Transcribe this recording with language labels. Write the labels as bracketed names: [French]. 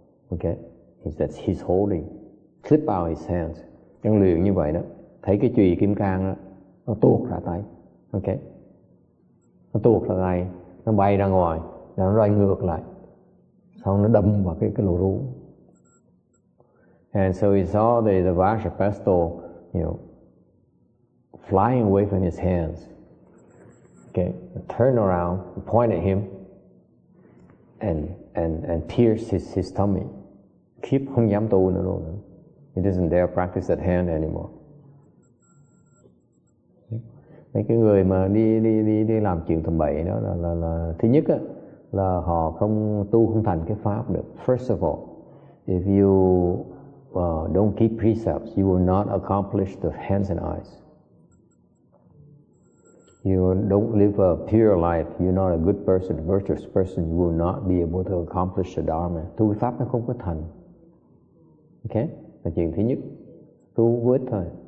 [English] Okay, he's holding, slip out his hands. [Vietnamese] Trong luyện như vậy đó, thấy cái chùy kim cang đó, nó tuột ra tay. Okay, nó tuột ra tay, nó bay ra ngoài, rồi nó xoay ngược lại, xong nó đâm vào cái lỗ rú. [English] And so he saw the Vajrapasto, flying away from his hands. Okay, turn around, point at him, and pierce his tummy. [Vietnamese] Keep không dám tu nữa luôn. [English] He doesn't dare practice that hand anymore. [Vietnamese] Mấy cái người mà đi làm chuyện tầm bậy đó là thứ nhất á, là họ không thành cái pháp được. [English] First of all, if you don't keep precepts, you will not accomplish the hands and eyes. You don't live a pure life, you're not a good person, a virtuous person, you will not be able to accomplish the Dharma. [Vietnamese] Tu pháp nó không có thành. Okay? Là chuyện thứ nhất. Tu vô ích thôi.